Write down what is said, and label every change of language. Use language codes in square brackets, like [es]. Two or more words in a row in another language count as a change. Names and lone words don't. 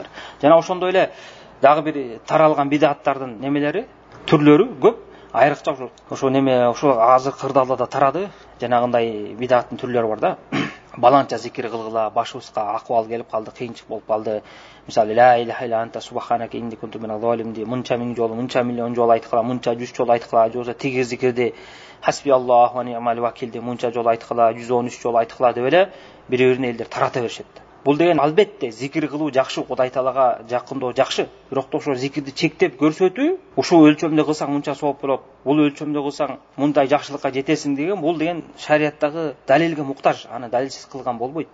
[ky] Жана ошондой эле дагы бир таралган бидаттардын немелери, түрлөрү көп. Айрыкча ошо неме ошо азыр кырдаалда тарады. Жанагындай бидаттын түрлөрү бар да. Баланча зикир кылгыла, башыбызга акыбал келип калды, кыйынчык болуп калды. Мисалы [ar] لا إله إلا أنت سبحانك إني كنت من الظالمين, [ky] мынча миң жолу, мынча миллион жолу айткыла, мынча 100 жолу айткыла, же болбосо тиги зикирди [ar] حسبي الله ونعم الوكيل [ky] мынча жолу айткыла, 113 жолу айткыла деп эле бири-бирине элдер тарата беришет. Бул деген албетте зикир кылуу жакшы, Кудай Таалага жакындоо жакшы. Бирок ошо зикирди чектеп көрсөтүү, ушул өлчөмдө кылсаң мынча сооп болот, бул өлчөмдө кылсаң мындай жакшылыкка жетесиң деген, бул деген шариаттагы далилге муктаж, аны далилсиз кылган болбойт.